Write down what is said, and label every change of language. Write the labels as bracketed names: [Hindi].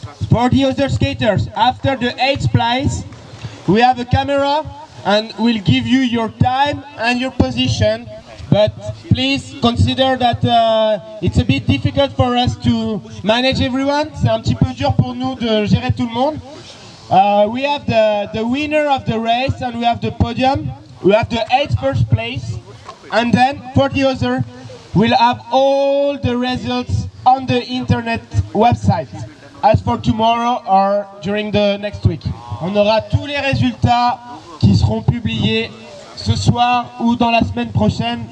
[English] For the other skaters, after the 8th place, we have a camera and we'll give you your time and your position. But please consider that it's a bit difficult for us to manage everyone. [French] C'est un petit peu dur pour nous de gérer tout le monde. [English] We have the winner of the race and we have the podium. We have the 8th first place. And then for the other, we'll have all the results on the internet website. As for tomorrow or during the next week. [French] On aura tous les résultats qui seront publiés ce soir ou dans la semaine prochaine.